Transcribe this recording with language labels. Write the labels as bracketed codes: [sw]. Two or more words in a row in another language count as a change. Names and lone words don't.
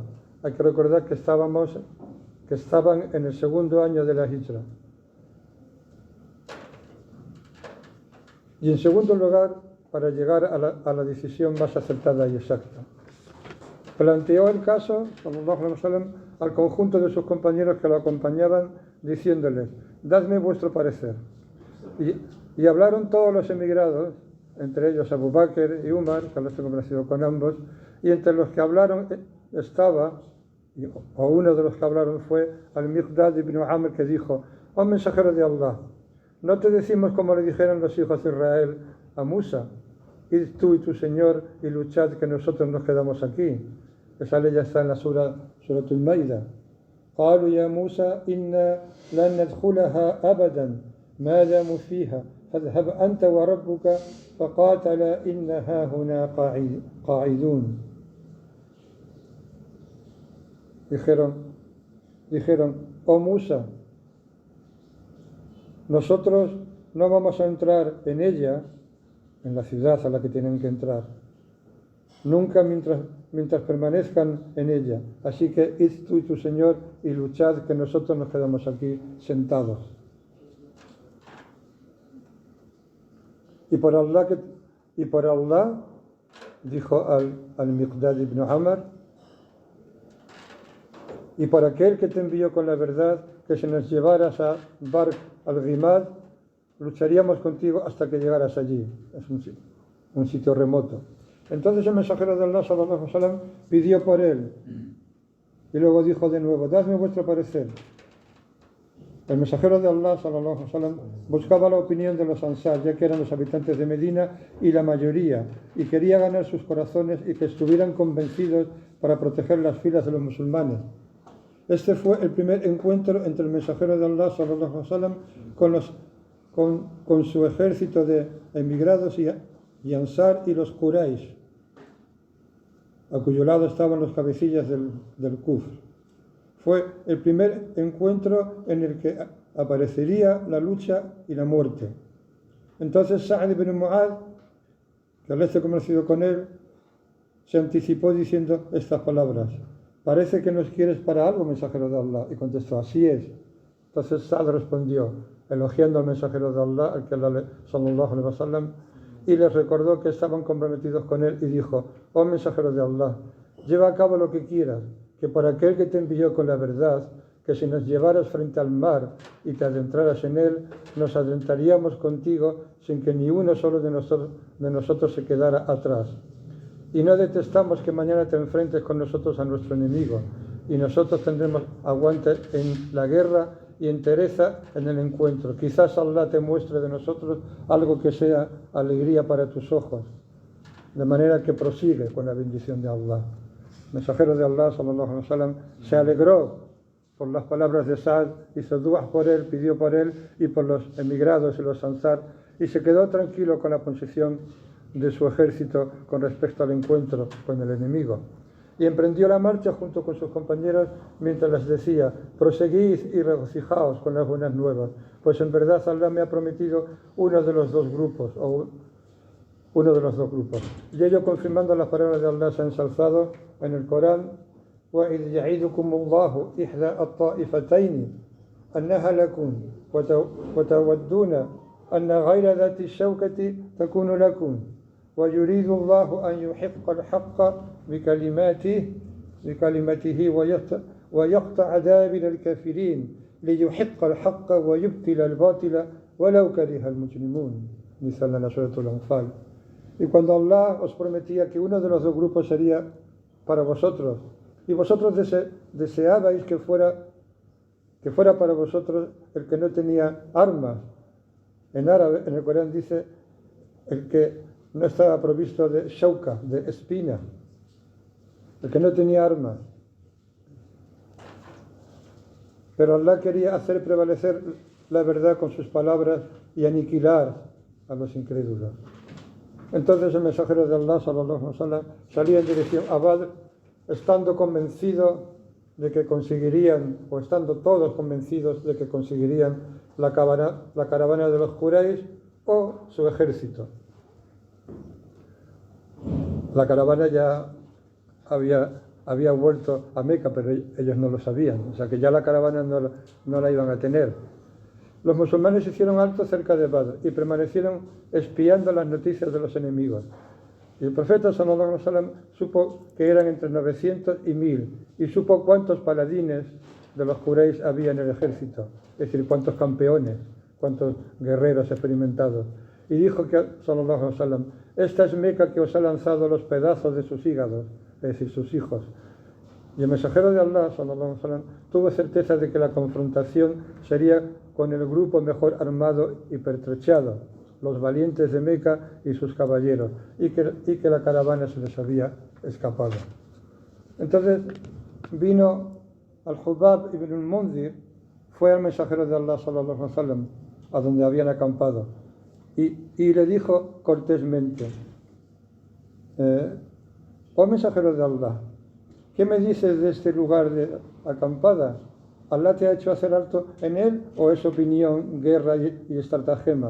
[es] Hay que recordar que estaban en el segundo año de la Hijra. Y en segundo lugar, para llegar a la decisión más acertada y exacta. Planteó el caso, [ar] صلى الله عليه وسلم, [es] al conjunto de sus compañeros que lo acompañaban, diciéndoles: dadme vuestro parecer. Y hablaron todos los emigrados, entre ellos Abu Bakr y Umar, que Allah se complació con ambos, y entre los que hablaron estaba, o uno de los que hablaron fue al-Miqdad ibn Amr, que dijo: oh mensajero de Allah, ¿no te decimos como le dijeron los hijos de Israel a Musa? Id tú y tu Señor y luchad, que nosotros nos quedamos aquí. Esa ley ya está en la Suratul Maida. [ar] قالوا يا موسى إنا لن ندخلها أبدا ما داموا فيها فاذهب أنت وربك فقاتلا إنها هنا قاعدون. [es] dijeron, oh Musa, nosotros no vamos a entrar en ella, en la ciudad a la que tienen que entrar, nunca mientras permanezcan en ella. Así que id tú y tu Señor y luchad, que nosotros nos quedamos aquí sentados. Y por Allah, dijo al-Miqdad ibn Amr, y por aquel que te envió con la verdad, que si nos llevaras a Barq al-Ghimad, lucharíamos contigo hasta que llegaras allí. Es un sitio remoto. Entonces el mensajero de Allah, [ar] صلى الله عليه وسلم, [es] pidió por él. Y luego dijo de nuevo, dadme vuestro parecer. El mensajero de Allah, [ar] صلى الله عليه وسلم, [es] buscaba la opinión de los Ansar, ya que eran los habitantes de Medina y la mayoría, y quería ganar sus corazones y que estuvieran convencidos para proteger las filas de los musulmanes. Este fue el primer encuentro entre el mensajero de Allah, [ar] صلى الله عليه وسلم, [es] con su ejército de emigrados y Ansar y los Quraysh, a cuyo lado estaban los cabecillas del Kufr. Fue el primer encuentro en el que aparecería la lucha y la muerte. Entonces Sa'd ibn Mu'adh, que al esté conocido con él, se anticipó diciendo estas palabras: parece que nos quieres para algo, mensajero de Allah. Y contestó, así es. Entonces Sa'd respondió, elogiando al mensajero de Allah, al que Allah, [ar] صلى الله عليه وسلم, [es] y les recordó que estaban comprometidos con él, y dijo, oh mensajero de Allah, lleva a cabo lo que quieras, que por aquel que te envió con la verdad, que si nos llevaras frente al mar y te adentraras en él, nos adentraríamos contigo sin que ni uno solo de nosotros se quedara atrás. Y no detestamos que mañana te enfrentes con nosotros a nuestro enemigo, y nosotros tendremos aguante en la guerra y entereza en el encuentro. Quizás Allah te muestre de nosotros algo que sea alegría para tus ojos, de manera que prosigue con la bendición de Allah. El mensajero de Allah, [ar] صلى الله عليه وسلم, [es] se alegró por las palabras de Sa'd, hizo du'as por él, pidió por él y por los emigrados y los ansar, y se quedó tranquilo con la posición de su ejército con respecto al encuentro con el enemigo. Y emprendió la marcha junto con sus compañeros mientras les decía, proseguid y regocijaos con las buenas nuevas, pues en verdad Allah me ha prometido uno de los dos grupos. Y ello, confirmando las palabras de Allah, se ha ensalzado en el Corán: [ar] وَإِذْ يَعِدُكُمُ اللَّهُ إِحْدَى الطَّائِفَتَيْنِ أَنَّهَا لَكُمْ وَتَوَدُّونَ أَنَّ غَيْرَ ذَاتِ الشَّوْكَةِ تَكُونُ لَكُمْ وَيُرِيدُ اللَّهُ أَنْ يُحِقَّ الْحَقَّ بِكَلِمَتِهِ وَيَقْطَعَ دَابِرَ الْكَافِرِينَ لِيُحِقَّ الْحَقَّ وَيُبْطِلَ الْبَاطِلَ وَلَوْ كَرِهَ الْمُجْرِمُونَ. [es] Dice Allah en la Sura Al-Anfal. Y cuando Allah os prometía que uno de los dos grupos sería para vosotros, y vosotros deseabais que fuera para vosotros el que no tenía armas, en árabe, en el Corán dice, el que no estaba provisto de shauka, de espina, el que no tenía armas. Pero Allah quería hacer prevalecer la verdad con sus palabras y aniquilar a los incrédulos. Entonces el mensajero de Allah, [ar] صلى الله عليه وسلم, [es] salía en dirección a Badr, estando convencido de que conseguirían, o estando todos convencidos de que conseguirían la caravana de los Quraysh o su ejército. La caravana ya había vuelto a Meca, pero ellos no lo sabían, o sea que ya la caravana no la iban a tener. Los musulmanes hicieron alto cerca de Badr y permanecieron espiando las noticias de los enemigos. Y el profeta [ar] صلى الله عليه وسلم [es] supo que eran entre 900 y 1000, y supo cuántos paladines de los Quraysh había en el ejército, es decir, cuántos campeones, cuántos guerreros experimentados. Y dijo que, [ar] صلى الله عليه وسلم, [es] esta es Meca que os ha lanzado los pedazos de sus hígados, es decir, sus hijos. Y el mensajero de Allah, [ar] صلى الله عليه وسلم, [es] tuvo certeza de que la confrontación sería con el grupo mejor armado y pertrechado, los valientes de Meca y sus caballeros, y que la caravana se les había escapado. Entonces vino al-Hubab ibn al-Munzir, fue al mensajero de Allah, [ar] صلى الله عليه وسلم, [es] a donde habían acampado, y le dijo cortésmente, oh mensajero de Allah, ¿qué me dices de este lugar de acampada? ¿Allah te ha hecho hacer alto en él o es opinión, guerra y estratagema?